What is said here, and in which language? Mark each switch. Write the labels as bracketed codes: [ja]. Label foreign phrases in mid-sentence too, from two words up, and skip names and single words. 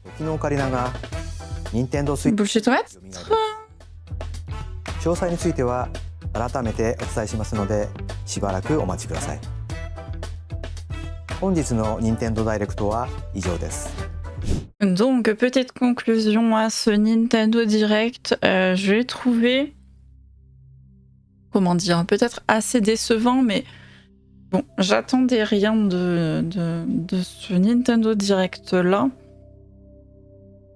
[fr] Bullshit ouais. [ja] 詳細については改めてお伝えしますのでしばらくお待ちください。本日の任天堂ダイレクトは以上です。 [fr] Donc, petite conclusion à ce Nintendo Direct, je l'ai trouvé, comment dire, peut-être assez décevant, mais bon, j'attendais rien de ce Nintendo Direct là.